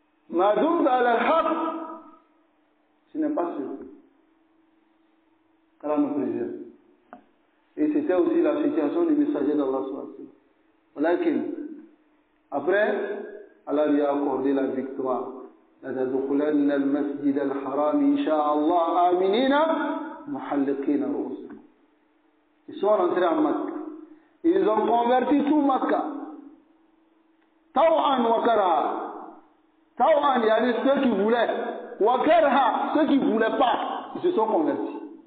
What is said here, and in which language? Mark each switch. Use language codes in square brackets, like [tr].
[ar] Ma dumta ala al-haq, [fr] ce n'est pas sûr. Allah nous préserve. Et c'était aussi la situation du messager d'Allah subhanahu wa ta'ala. Après, Allah lui a accordé la victoire. [ar] لتدخلن المسجد الحرام إن شاء الله آمنين محلقين رؤوسكم. [fr] Ils sont rentrés en Makka. Ils ont converti tout Makka. [ar] Taw'an wa karha. [fr] Taw'an, il y a ceux qui voulaient. [ar] Wa karha, [fr] ceux qui ne voulaient pas. Ils se sont convertis.